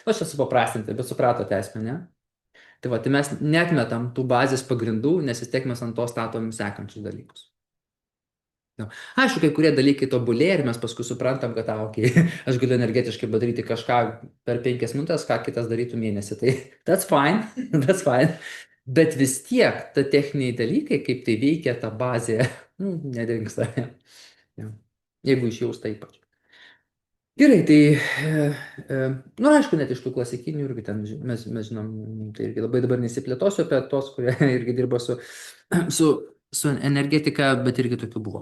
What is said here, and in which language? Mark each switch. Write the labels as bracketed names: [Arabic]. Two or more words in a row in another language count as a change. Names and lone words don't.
[Lithuanian] Nu, aš čia supaprastinti, bet supratote esmę, ne? Tai va, tai mes netmetam tų bazės pagrindų, nes vis tiek mes ant to statom sekančius dalykus. Nu, aišku, kai kurie dalykai tobulėja ir mes paskui suprantam, kad, okay, aš galiu energetiškai padaryti kažką per 5 minutės, ką kitas darytų mėnesį. [English] Tai that's fine, that's fine. [Lithuanian] Bet vis tiek, ta techniniai dalykai, kaip tai veikia, ta bazė, nu, nedingsta. Ja. Jeigu išjausta ypač. Gerai, tai, nu, aišku, net iš tų klasikinių irgi ten, mes žinom, tai irgi labai dabar nesiplėtosiu apie tos, kurie irgi dirba su energetika, bet irgi tokių buvo.